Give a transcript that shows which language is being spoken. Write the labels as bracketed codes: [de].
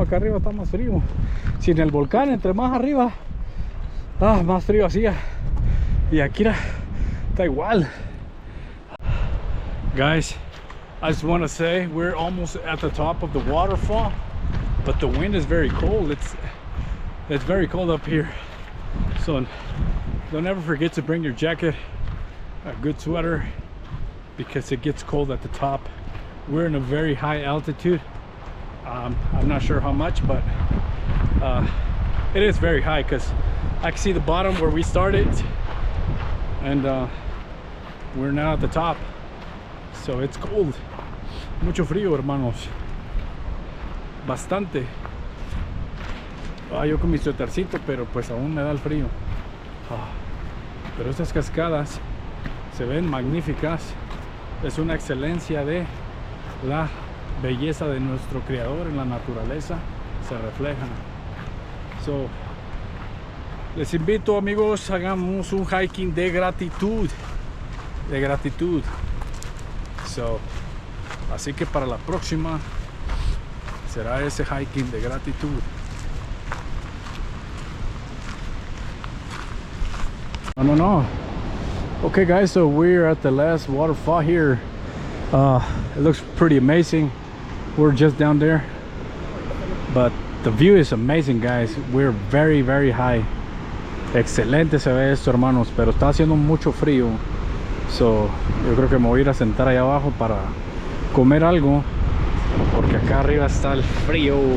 [es] Acá arriba está más frío. Si en el volcán, entre más arriba, más frío hacía. Y aquí está igual. [en] Guys, I just want to say we're almost at the top of the waterfall, but the wind is very cold. It's very cold up here. So don't ever forget to bring your jacket, a good sweater, because it gets cold at the top. We're in a very high altitude. I'm not sure how much, but it is very high, because I can see the bottom where we started, and we're now at the top, so it's cold. [es] Mucho frío, hermanos, bastante. Yo con mi suétercito, pero pues aún me da el frío. Pero estas cascadas se ven magníficas. Es una excelencia de la belleza de nuestro creador en la naturaleza, se refleja. So, les invito, amigos, hagamos un hiking de gratitud, So, así que para la próxima será ese hiking de gratitud. No. [en] Okay, guys, so we're at the last waterfall here. It looks pretty amazing. We're just down there, but the view is amazing, guys. We're very, very high. [es] Excelente se ve esto, hermanos, pero está haciendo mucho frío. So, yo creo que me voy a ir a sentar allá abajo para comer algo, porque acá arriba está el frío.